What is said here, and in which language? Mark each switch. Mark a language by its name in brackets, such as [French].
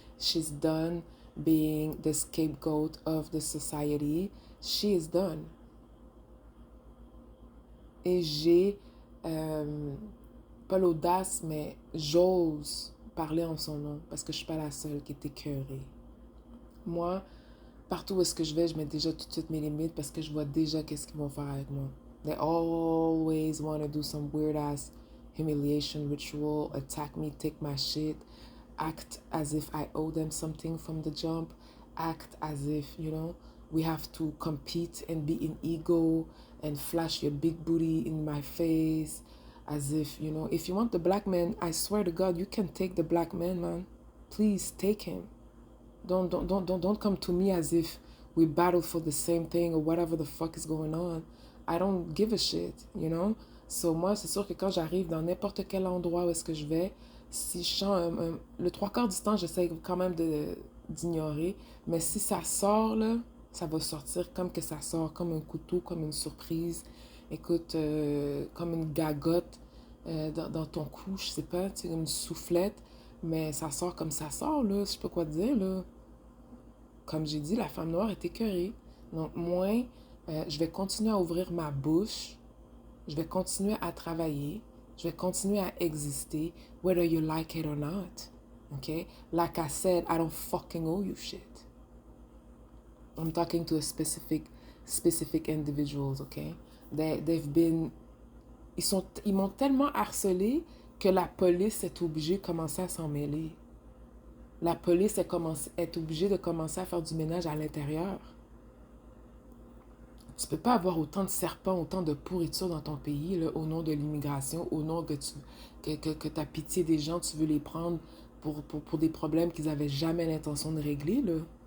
[English] She's done being the scapegoat of the society. She is done. [French] Et j'ai pas l'audace, mais j'ose parler en son nom parce que je suis pas la seule qui est écœurée. Moi, partout où est-ce que je vais, je mets déjà tout de suite mes limites parce que je vois déjà qu'est-ce qu'ils vont faire avec moi. [English] They always want to do some weird ass humiliation ritual, attack me, take my shit, act as if I owe them something from the jump, act as if, you know, we have to compete and be in ego and flash your big booty in my face as if, you know, if you want the black man, I swear to God, you can take the black man, man. Please take him. Don't come to me as if we battle for the same thing or whatever the fuck is going on. I don't give a shit, you know? [French] So moi, c'est sûr que quand j'arrive dans n'importe quel endroit où est-ce que je vais, si je sens le 3/4 du temps, j'essaie quand même d'ignorer, mais si ça sort, là, ça va sortir comme que ça sort, comme un couteau, comme une surprise, écoute, comme une gagotte. dans ton cou, je sais pas, tu sais, comme une soufflette, mais ça sort comme ça sort, là, je sais pas quoi te dire, là. Comme j'ai dit, la femme noire est écœurée. Donc, moi, je vais continuer à ouvrir ma bouche, je vais continuer à travailler, je vais continuer à exister, [English] whether you like it or not. [French] Okay? [English] Like I said, I don't fucking owe you shit. I'm talking to a specific individuals, okay? They've been [French] ils m'ont tellement harcelé que la police est obligée de commencer à s'en mêler. La police est obligée de commencer à faire du ménage à l'intérieur. Tu peux pas avoir autant de serpents, autant de pourriture dans ton pays là, au nom de l'immigration, au nom que tu as pitié des gens, tu veux les prendre pour des problèmes qu'ils n'avaient jamais l'intention de régler. Là.